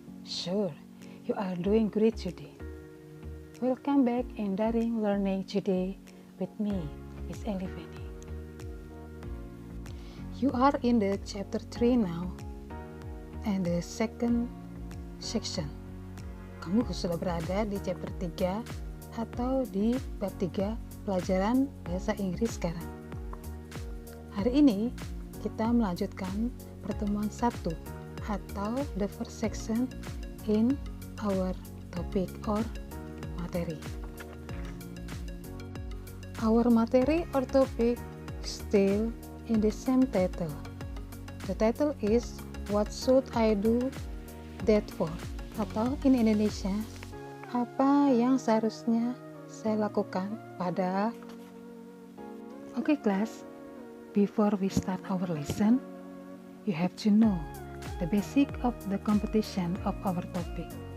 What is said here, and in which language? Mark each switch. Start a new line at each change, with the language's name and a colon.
English: Sure, you are doing great today. Welcome back in Daring Learning today with me, Miss Elifeni. You are in the chapter 3 now and the second section.
Indonesian: Kamu sudah berada di chapter 3 atau di bab 3 pelajaran bahasa Inggris sekarang. Hari ini kita melanjutkan pertemuan 1 atau
English: the first section in our topic or
Indonesian: materi.
English: Our materi or topic still in the same title. The title is What should I do that for?
Indonesian: Atau
English: in Indonesia,
Indonesian: apa yang seharusnya saya lakukan pada.
English: Okay class, before we start our lesson, you have to know the basic of the competition of our topic.